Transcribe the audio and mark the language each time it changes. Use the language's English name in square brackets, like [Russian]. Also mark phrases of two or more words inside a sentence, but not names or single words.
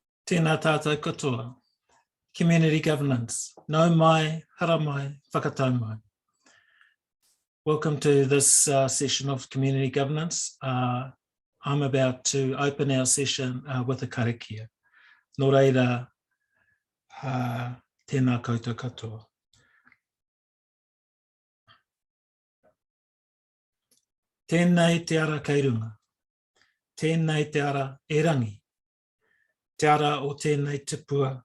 [Māori] Tēnā tātou katoa. [English] Community governance. [Māori] Nau mai, hara mai, whakatau mai. [English] Welcome to this session of community governance. I'm about to open our session with a karakia. [Māori] Nō reira, tēnā koutou katoa. Tēnei te ara kairunga. Tēnei te ara erangi. Te ara o tēnei tipua.